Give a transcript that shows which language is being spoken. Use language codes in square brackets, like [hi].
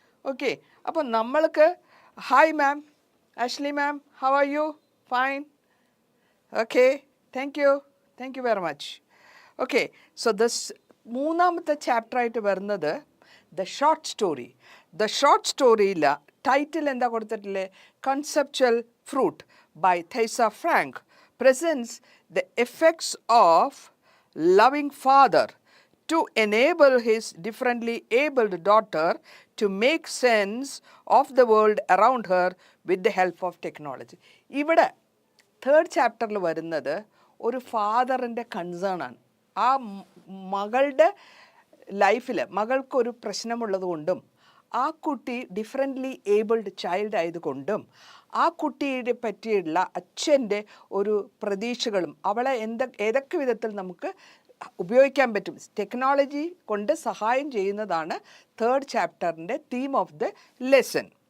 [ml] Okay, അപ്പം നമ്മൾക്ക് hi ma'am, Ashley ma'am, [en] How are you? Fine. Okay, thank you. Thank you very much. Okay, so this [ml] മൂന്നാമത്തെ chapter ആയിട്ട് വരുന്നത് [en] The short story. [ml] The short സ്റ്റോറിയില്ല title എന്താ കൊടുത്തിട്ടില്ലേ? [en] Conceptual fruit by Thyssa Frank presents the efforts of loving father to enable his differently abled daughter to make sense of the world around her with the help of technology. [ml] ഇവിടെ third ചാപ്റ്ററിൽ വരുന്നത് ഒരു ഫാദറിൻ്റെ concern ആണ്. ആ മകളുടെ ലൈഫിൽ മകൾക്കൊരു പ്രശ്നമുള്ളത് കൊണ്ടും ആ കുട്ടി ഡിഫറെൻ്റ്ലി ഏബിൾഡ് ചൈൽഡ് ആയതുകൊണ്ടും ആ കുട്ടിയെ പറ്റിയുള്ള അച്ഛൻ്റെ ഒരു പ്രതീക്ഷകളും അവളെ ഏതൊക്കെ വിധത്തിൽ നമുക്ക് ഉപയോഗിക്കാൻ പറ്റും, ടെക്നോളജി കൊണ്ട് സഹായം ചെയ്യുന്നതാണ് തേർഡ് ചാപ്റ്ററിൻ്റെ തീം ഓഫ് ദ ലെസൺ.